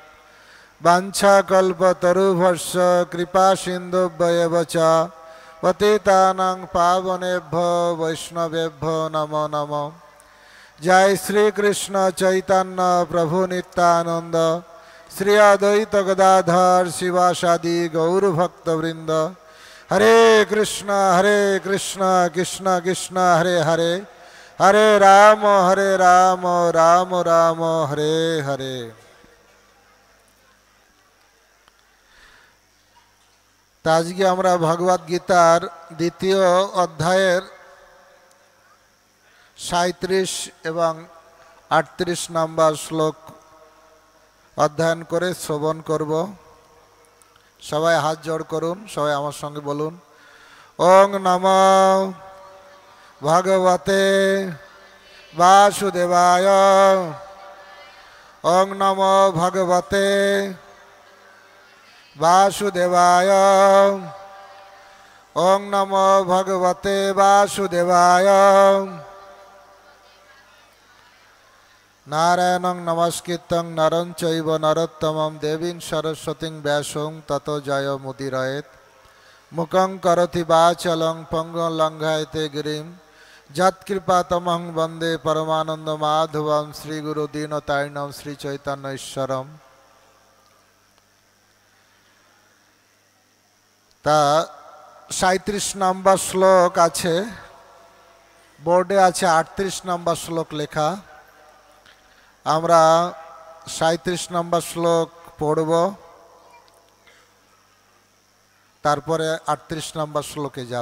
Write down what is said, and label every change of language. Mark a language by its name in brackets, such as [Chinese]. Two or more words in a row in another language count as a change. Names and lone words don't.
[Sanskrit] वाञ्छाकल्पतरुभ्यश्च कृपा सिन्धुभ्येव च पतितानां पावनेभ्यो वैष्णवेभ्यो नमो नमः। जय श्री कृष्ण चैतन्य प्रभु नित्यानंद श्री अद्वैत गदाधर शिवासादि गौर भक्तवृंद। हरे कृष्ण कृष्ण कृष्ण हरे हरे, हरे राम राम राम हरे हरे। [Bangla] আজকে আমরা ভগবত গীতার দ্বিতীয় অধ্যায়ের 37 এবং 38 নম্বর শ্লোক অধ্যয়ন করে শ্রবণ করব। সবাই হাত জোড় করুন, সবাই আমার সঙ্গে বলুন, [Sanskrit] ওং নমো ভগবতে বাসুদেবায়, ওং নমো ভগবতে वासुदेवाय, ओं नमो भगवते वासुदेवाय। नारायणं नमस्कृतं नरं चैव नरोत्तमं देवीं सरस्वतीं व्यासं ततो जयमुदीरयेत्। मुखं करोति वाचालं पंगुं लङ्घयते गिरिं यत्कृपातमहं वन्दे परमानन्दमाधवं श्रीगुरुदीनतारिणं श्रीचैतन्यईश्वरम्। [Bangla] তা 37 নম্বর শ্লোক আছে, বোর্ডে আছে 38 নম্বর শ্লোক লেখা। আমরা 37 নম্বর শ্লোক পড়ব, তারপরে 38 নম্বর শ্লোকে যাব।